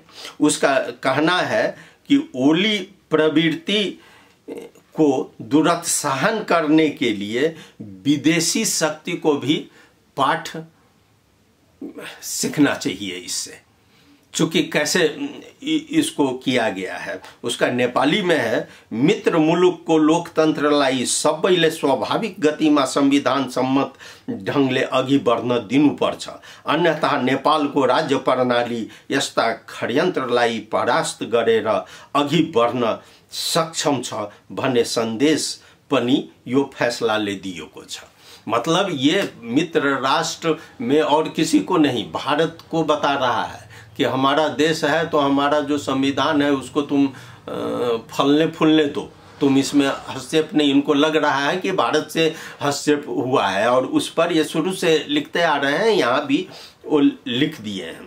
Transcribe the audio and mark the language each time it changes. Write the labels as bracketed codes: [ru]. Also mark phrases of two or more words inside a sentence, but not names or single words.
[hi] उसका कहना है कि ओली प्रवृत्ति को दुरुत्साहन करने के लिए विदेशी शक्ति को भी पाठ सीखना चाहिए इससे। चूँकि कैसे इसको किया गया है, उसका नेपाली में है, [ne] मित्र मुलुक को लोकतन्त्रलाई सबैले स्वाभाविक गतिमा संविधान सम्मत ढंगले अघि बढ्न दिनुपर्छ, अन्यथा नेपालको राज्य प्रणाली यस्ता षड्यन्त्रलाई परास्त गरेर अघि बढ्न सक्षम छ भन्ने सन्देश पनि यो फैसलाले दिएको छ। [hi] मतलब ये मित्र राष्ट्र में और किसी को नहीं, भारत को बता रहा है कि हमारा देश है तो हमारा जो संविधान है उसको तुम फलने फूलने दो, तुम इसमें हस्तक्षेप नहीं। इनको लग रहा है कि भारत से हस्तक्षेप हुआ है, और उस पर ये शुरू से लिखते आ रहे हैं, यहाँ भी वो लिख दिए हैं।